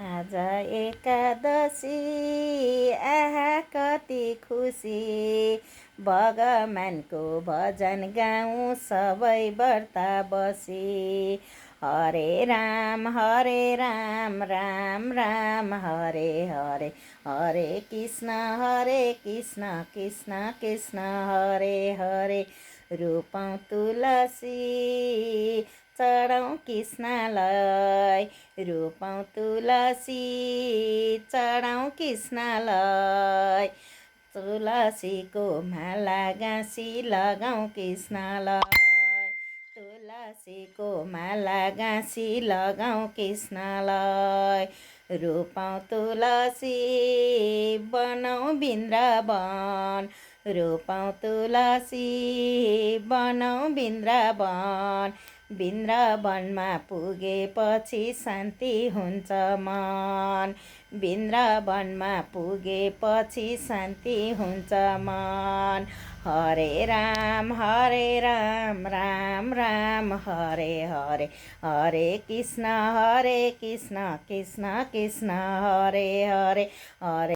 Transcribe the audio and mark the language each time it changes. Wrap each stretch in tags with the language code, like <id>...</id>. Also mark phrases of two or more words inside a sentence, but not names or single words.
<ne>आज एकादशी आहा कति खुसी भगवानको भजन गाउँ सबै व्रत बसी</ne> <sa>हरे राम राम राम हरे हरे हरे कृष्ण कृष्ण कृष्ण हरे हरे</sa> <ne>रूपौँ तुलसी चढौँ कृष्णलाई रूपौँ तुलसी चढौँ कृष्णलाई तुलसीको माला गाँसी लगाउँ कृष्णलाई तुलसीको माला गाँसी लगाउँ कृष्णलाई रूपौँ तुलसी बनाउँ वृन्दावन रूपौँ तुलसी बनाउँ वृन्दावन वृन्दावनमा पुगेपछि शान्ति हुन्छ मन वृन्दावनमा पुगेपछि शान्ति हुन्छ मन</ne> <sa>हरे राम राम राम हरे हरे हरे कृष्ण कृष्ण कृष्ण कृष्ण हरे हरे हरे</sa>